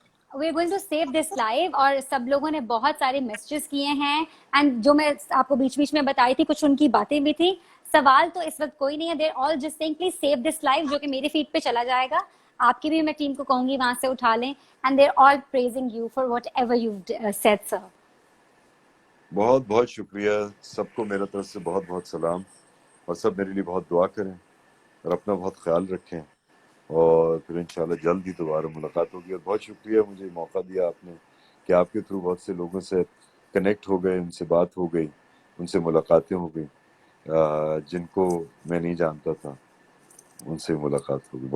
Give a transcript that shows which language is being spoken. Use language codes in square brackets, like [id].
[en] we are going to save this live, [ur] اور سب لوگوں نے بہت سارے میسیجز کیے ہیں، اینڈ جو میں آپ کو بیچ بیچ میں بتائی تھی کچھ ان کی باتیں بھی تھی. سوال تو اس وقت کوئی نہیں ہے. [en] they all just saying please save this live, [ur] جو کہ میرے فیڈ پہ چلا جائے گا. آپ کی بھی میں ٹیم کو کہوں گی وہاں سے اٹھا لیں. [en] And they are all praising you for whatever you said sir. [ur] بہت بہت شکریہ. سب کو میرے طرف سے بہت بہت سلام، اور سب میرے لیے بہت دعا کریں اور اپنا بہت خیال رکھیں، اور پھر انشاءاللہ جلد ہی دوبارہ ملاقات ہوگی. اور بہت شکریہ مجھے موقع دیا آپ نے کہ آپ کے تھرو بہت سے لوگوں سے کنیکٹ ہو گئے، ان سے بات ہو گئی، ان سے ملاقاتیں ہو گئی، جن کو میں نہیں جانتا تھا ان سے ملاقات ہوگی.